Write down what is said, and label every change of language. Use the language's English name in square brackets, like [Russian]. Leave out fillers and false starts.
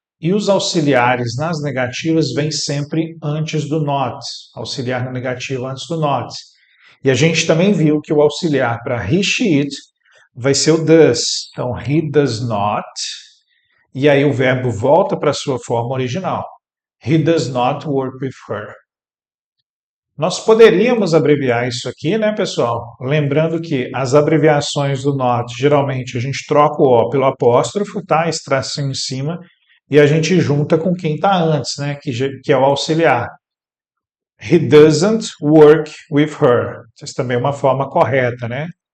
[Portuguese] E os auxiliares nas negativas vêm sempre antes do not. Auxiliar na negativa antes do not. E a gente também viu que o auxiliar para he, she, it vai ser o does. Então, [English] he does not. [Portuguese] E aí o verbo volta para a sua forma original. [English] He does not work with her. [Portuguese] Nós poderíamos abreviar isso aqui, né, pessoal? Lembrando que as abreviações do not, geralmente a gente troca o O pelo apóstrofo, tá? Esse tracinho em cima, e a gente junta com quem está antes, né? Que é o auxiliar. [English] He doesn't work with her. [Portuguese] Essa também é uma forma correta, né?